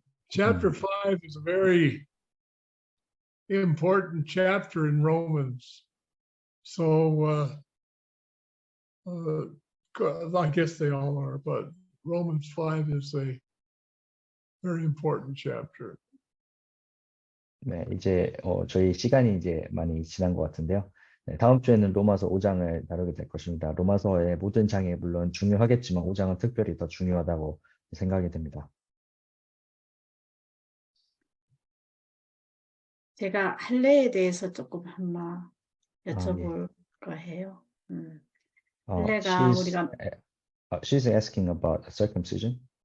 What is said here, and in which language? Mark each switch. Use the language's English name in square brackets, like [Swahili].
[English] Chapter 5 is a very important chapter in Romans. So I guess they all are, but Romans 5 is a very important chapter. [Korean] 네, 이제 저희 시간이 이제 많이 지난 것 같은데요. 네, 다음 주에는 로마서 5장을 다루게 될 것입니다. 로마서의 모든 장이 물론 중요하겠지만 5장은 특별히 더 중요하다고 생각이 됩니다. 제가 할례에 대해서 조금 한번 예. 여쭤볼까 해요. 어, 할례가 우리가 [English] she's asking about circumcision.